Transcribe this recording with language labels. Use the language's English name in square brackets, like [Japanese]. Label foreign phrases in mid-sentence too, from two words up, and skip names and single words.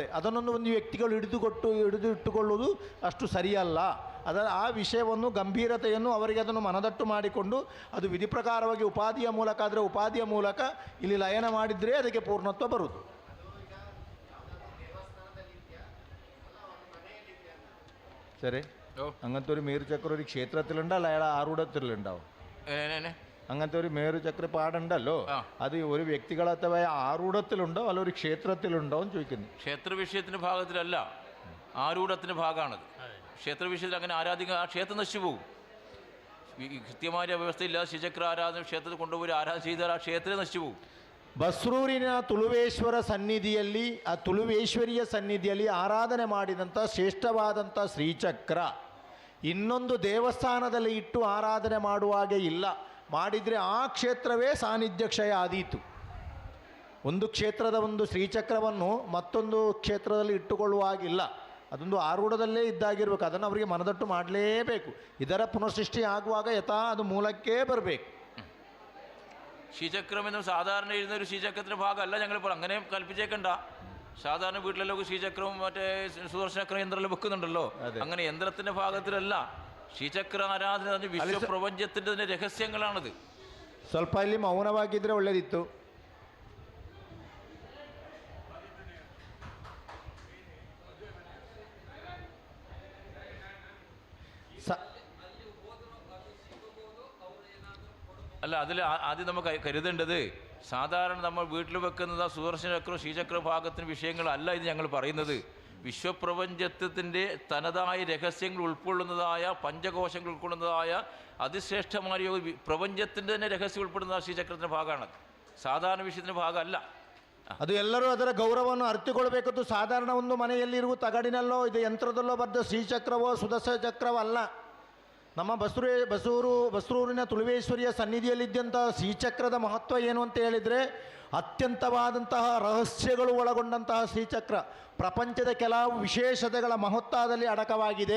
[Kannada] ಅದನ್ನೊಂದು ಒಂದು ವ್ಯಕ್ತಿಗಳು ಹಿಡಿದು ಇಟ್ಟುಕೊಳ್ಳುವುದು ಅಷ್ಟು ಸರಿಯಲ್ಲ. ಆ ವಿಷಯವನ್ನು ಗಂಭೀರತೆಯನ್ನು ಅವರಿಗೆ ಅದನ್ನು ಮನದಟ್ಟು ಮಾಡಿಕೊಂಡು ಅದು ವಿಧಿ ಪ್ರಕಾರವಾಗಿ ಉಪಾಧಿಯ ಮೂಲಕ ಆದರೆ ಉಪಾಧಿಯ ಮೂಲಕ ಇಲ್ಲಿ ಲಯನ ಮಾಡಿದರೆ ಅದಕ್ಕೆ ಪೂರ್ಣತ್ವ ಬರುವುದು. ಸರಿ, [Malayalam] അങ്ങനത്തെ ഒരു മേരുചക്ര ഒരു ക്ഷേത്രത്തിലുണ്ട്, അല്ല അയാൾ ആറൂഢത്തിലുണ്ടാവും. അങ്ങനത്തെ ഒരു മേരുചക്ര പാടുണ്ടല്ലോ, അത് ഒരു വ്യക്തികളത്തെ ആറൂഢത്തിലുണ്ടോ അല്ല ഒരു ക്ഷേത്രത്തിലുണ്ടോ എന്ന് ചോദിക്കുന്നു. ക്ഷേത്ര വിഷയത്തിന്റെ ഭാഗത്തിലല്ല, ആരൂഢത്തിന്റെ ഭാഗമാണത്. ക്ഷേത്ര വിഷയത്തിൽ അങ്ങനെ ആരാധിക്കുക, ആ ക്ഷേത്രം നശിച്ചു പോകും. കൃത്യമായ വ്യവസ്ഥയില്ലാതെ ശ്രീചക്ര ആരാധന ക്ഷേത്രത്തിൽ കൊണ്ടുപോയി ആരാധന ചെയ്താൽ ആ ക്ഷേത്രം നശിച്ചു പോകും. [Kannada] ಬಸ್ರೂರಿನ ತುಳುವೇಶ್ವರ ಸನ್ನಿಧಿಯಲ್ಲಿ, ಆ ತುಳುವೇಶ್ವರಿಯ ಸನ್ನಿಧಿಯಲ್ಲಿ ಆರಾಧನೆ ಮಾಡಿದಂಥ ಶ್ರೇಷ್ಠವಾದಂಥ ಶ್ರೀಚಕ್ರ ಇನ್ನೊಂದು ದೇವಸ್ಥಾನದಲ್ಲಿ ಇಟ್ಟು ಆರಾಧನೆ ಮಾಡುವಾಗೆ ಇಲ್ಲ. ಮಾಡಿದರೆ ಆ ಕ್ಷೇತ್ರವೇ ಸಾನ್ನಿಧ್ಯ ಕ್ಷಯ ಆದೀತು. ಒಂದು ಕ್ಷೇತ್ರದ ಒಂದು ಶ್ರೀಚಕ್ರವನ್ನು ಮತ್ತೊಂದು ಕ್ಷೇತ್ರದಲ್ಲಿ ಇಟ್ಟುಕೊಳ್ಳುವಾಗಿಲ್ಲ, ಅದೊಂದು ಆರೂಢದಲ್ಲೇ ಇದ್ದಾಗಿರ್ಬೇಕು. ಅದನ್ನು ಅವರಿಗೆ ಮನದಟ್ಟು ಮಾಡಲೇಬೇಕು. ಇದರ ಪುನರ್ಸೃಷ್ಟಿ ಆಗುವಾಗ ಯಥಾ ಅದು ಮೂಲಕ್ಕೇ ಬರಬೇಕು. [Malayalam] ശ്രീചക്രം എന്നും സാധാരണ ഇരുന്ന ഒരു ശ്രീചക്രത്തിൻ്റെ ഭാഗമല്ല ഞങ്ങളിപ്പോൾ, അങ്ങനെ കൽപ്പിച്ചേക്കണ്ട. സാധാരണ വീട്ടിലെല്ലാം ശ്രീചക്രവും മറ്റേ സുദർശനചക്ര യന്ത്രമെല്ലാം വെക്കുന്നുണ്ടല്ലോ, അങ്ങനെ യന്ത്രത്തിൻ്റെ ഭാഗത്തിലല്ല. ശ്രീചക്ര ആരാധന വിശ്വപ്രപഞ്ചത്തിൻ്റെ തന്നെ രഹസ്യങ്ങളാണിത്. [Kannada] ಸ್ವಲ್ಪ ಇಲ್ಲಿ ಮೌನವಾಗಿದ್ದರೆ ಒಳ್ಳೆಯದಿತ್ತು. [Malayalam] അല്ല, അതിൽ ആദ്യം നമുക്ക് കരുതേണ്ടത്, സാധാരണ നമ്മൾ വീട്ടിൽ വെക്കുന്നത് സുദർശനചക്ര ശ്രീചക്ര ഭാഗത്തിന് വിഷയങ്ങളല്ല ഇത് ഞങ്ങൾ പറയുന്നത്. വിശ്വപ്രപഞ്ചത്തിൻ്റെ തനതായ രഹസ്യങ്ങൾ ഉൾക്കൊള്ളുന്നതായ, പഞ്ചകോശങ്ങൾ ഉൾക്കൊള്ളുന്നതായ അതിശ്രേഷ്ഠമായ പ്രപഞ്ചത്തിൻ്റെ തന്നെ രഹസ്യം ഉൾപ്പെടുന്ന ശ്രീചക്രത്തിൻ്റെ ഭാഗമാണ്, സാധാരണ വിഷയത്തിൻ്റെ ഭാഗമല്ല. [Kannada] ಅದು ಎಲ್ಲರೂ ಅದರ ಗೌರವವನ್ನು ಅರಿತುಕೊಳ್ಬೇಕಂತೂ. ಸಾಧಾರಣ ಒಂದು ಮನೆಯಲ್ಲಿರುವ ತಗಡಿನಲ್ಲೋ ಇದು ಯಂತ್ರದಲ್ಲೋ ಬರೆದ ಶ್ರೀಚಕ್ರವೋ ಸುದರ್ಶನ ಚಕ್ರವೋ ಅಲ್ಲ. ನಮ್ಮ ಬಸ್ರೂರಿನ ತುಳುವೇಶ್ವರಿಯ ಸನ್ನಿಧಿಯಲ್ಲಿದ್ದಂಥ ಶ್ರೀಚಕ್ರದ ಮಹತ್ವ ಏನು ಅಂತ ಹೇಳಿದರೆ, ಅತ್ಯಂತವಾದಂತಹ ರಹಸ್ಯಗಳು ಒಳಗೊಂಡಂತಹ ಶ್ರೀಚಕ್ರ ಪ್ರಪಂಚದ ಕೆಲವು ವಿಶೇಷತೆಗಳ ಮಹತ್ವದಲ್ಲಿ ಅಡಕವಾಗಿದೆ.